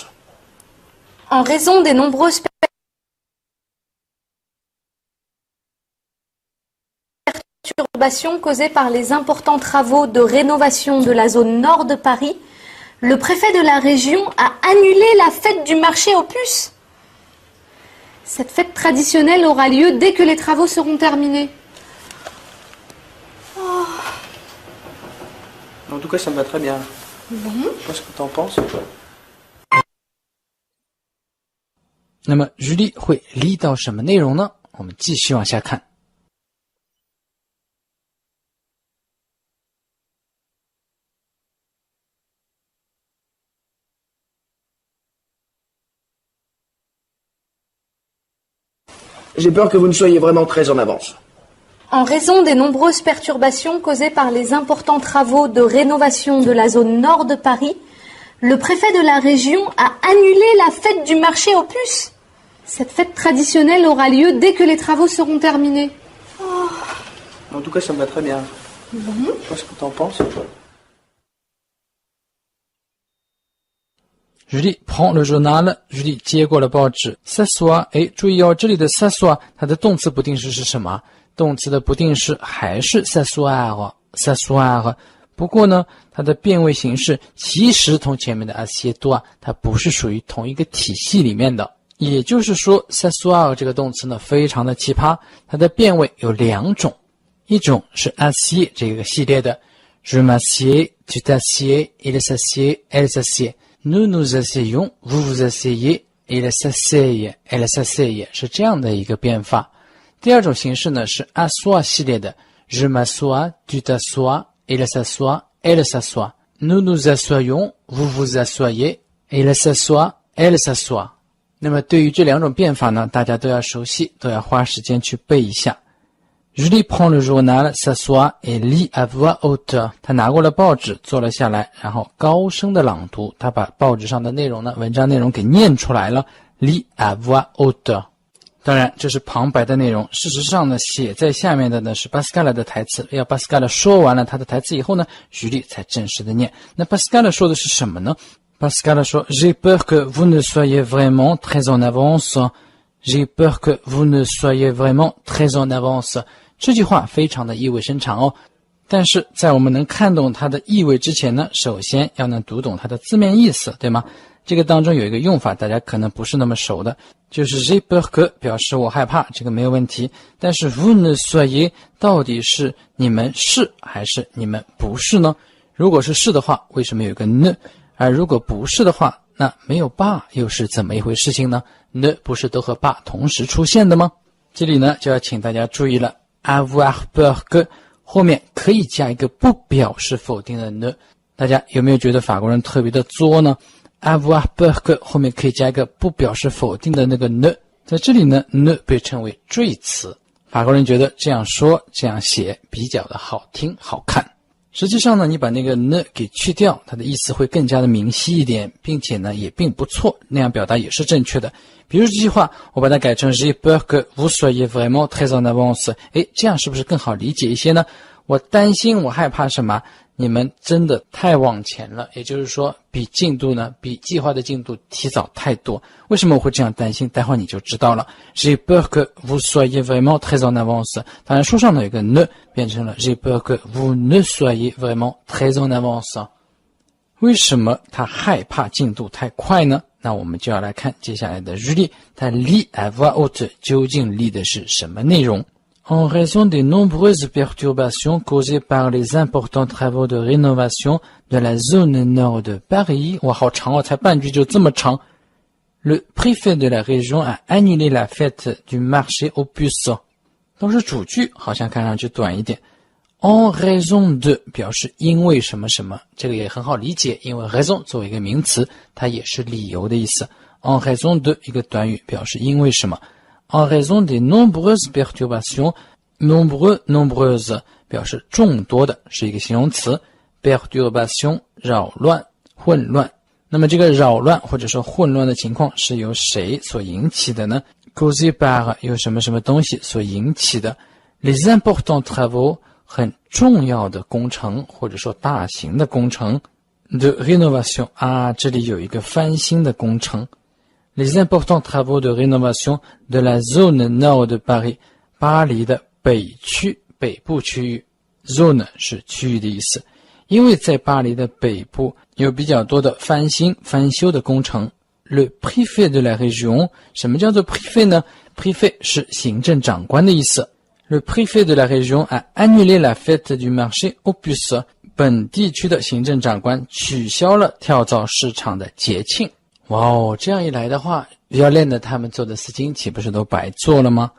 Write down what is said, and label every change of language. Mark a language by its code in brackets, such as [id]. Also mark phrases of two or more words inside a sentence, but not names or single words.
[fr] En raison des nombreuses perturbations causées par les importants travaux de rénovation de la zone nord de Paris, le préfet de la région a annulé la fête du marché aux puces. Cette fête traditionnelle aura lieu dès que les travaux seront terminés. En tout cas, ça me va très bien. Je sais pas ce que t'en penses. [zh] 那么 Julie 会理到什么内容呢？我们继续往下看。 [fr] J'ai peur que vous ne soyez vraiment très en avance. En raison des nombreuses perturbations causées par les importants travaux de rénovation de la zone nord de Paris, le préfet de la région a annulé la fête du marché aux puces. Cette fête traditionnelle aura lieu dès que les travaux seront terminés. En tout cas, ça me va très bien. Je sais pas ce que t'en penses. Julie prend le journal， [zh] Julie 接过了报纸 s'assoit， 注意哦，这里的 s'assoit 它的动词不定式是什么？动词的不定式还是 s'asseoir， 不过呢，它的变位形式其实同前面的 assieds-toi 它不是属于同一个体系里面的。也就是说 s'asseoir 这个动词呢非常的奇葩，它的变位有两种，一种是 assieds 这个系列的 [fr] je m'assieds, tu t'assieds, il s'assied, elle s'assied， nous nous asseyons, vous vous asseyez, il s'asseye [zh] 是这样的一个变法。第二种形式呢是 assoit 系列的 [fr] je m'assois, tu t'assois, il s'assoit, elle s'assoit. Nous nous assoyons, vous vous asseyez, il s'assoit, elle s'assoit. [zh] 那么对于这两种变法呢，大家都要熟悉，都要花时间去背一下。 [fr] Julie prend le journal, s'assoit et lit à voix haute. [zh] 他拿过了报纸，坐了下来，然后高声的朗读。他把报纸上的内容呢，文章内容给念出来了。 [fr] lit à voix haute. [zh] 当然，这是旁白的内容。事实上呢，写在下面的呢是 Pascal 的台词。要 Pascal 说完了他的台词以后呢，Julie 才正式的念。那 Pascal 说的是什么呢？ [fr] Pascal 说 J'ai peur que vous ne soyez vraiment très en avance. J'ai peur que vous ne soyez vraiment très en avance. [zh] 这句话非常的意味深长哦，但是在我们能看懂它的意味之前呢，首先要能读懂它的字面意思，对吗？这个当中有一个用法大家可能不是那么熟的，就是 [fr] j'ai peur que [zh] 表示我害怕，这个没有问题。但是 [fr] vous ne soyez [zh] 到底是你们是还是你们不是呢？如果是是的话，为什么有个 ne？而如果不是的话，那没有爸又是怎么一回事情呢？ ne 不是都和爸同时出现的吗？这里呢就要请大家注意了， [fr] avoir peur que [zh] 后面可以加一个不表示否定的 ne。大家有没有觉得法国人特别的作呢？ [fr] avoir peur que [zh] 后面可以加一个不表示否定的那个 ne。在这里呢 ne 被称为赘词，法国人觉得这样说这样写比较的好听好看。实际上呢，你把那个 ne 给去掉，它的意思会更加的明晰一点，并且呢也并不错，那样表达也是正确的。比如这句话我把它改成 [fr] J'ai peur que vous soyez vraiment très en avance。 [zh] 这样是不是更好理解一些呢？我担心我害怕什么？你们真的太往前了，也就是说比进度呢，比计划的进度提早太多。为什么我会这样担心？待会儿你就知道了。 [fr] J'ai peur que vous soyez vraiment très en avance。 [zh] 当然书上呢有个 ne 变成了 [fr] J'ai peur que vous ne soyez vraiment très en avance。 [zh] 为什么他害怕进度太快呢？那我们就要来看接下来的日历，他 [fr] lit à voix haute [zh] 究竟 lit 的是什么内容。 [fr] En raison des nombreuses perturbations causées par les importants travaux de rénovation de la zone nord de Paris, [zh] 哇，好长哦，才半句就这么长。 [fr] Le préfet de la région a annulé la fête du marché aux puces. [zh] 都是主句，好像看上去短一点。 [fr] En raison de [zh] 表示因为什么什么，这个也很好理解，因为 raison 作为一个名词，它也是理由的意思。 [fr] En raison de [zh] 一个短语表示因为什么。 [fr] En raison des nombreuses perturbations, [zh] nombreuses 表示众多的，是一个形容词。perturbation 扰乱、混乱。那么这个扰乱或者说混乱的情况是由谁所引起的呢？ [fr] causé par [zh] 由什么什么东西所引起的。 [fr] Les importants travaux [zh] 很重要的工程或者说大型的工程。 [fr] de rénovation [zh] 啊，这里有一个翻新的工程。 [fr] Les importants travaux de rénovation de la zone nord de Paris， [zh] 巴黎的北区、北部区域。zone 是区域的意思，因为在巴黎的北部有比较多的翻新、翻修的工程。 [fr] Le préfet de la région， [zh] 什么叫做 préfet 呢？ [fr] préfet [zh] 是行政长官的意思。 [fr] Le préfet de la région a annulé la fête du marché aux puces， [zh] 本地区的行政长官取消了跳蚤市场的节庆。哇哦，这样一来的话，要练的他们做的事情岂不是都白做了吗？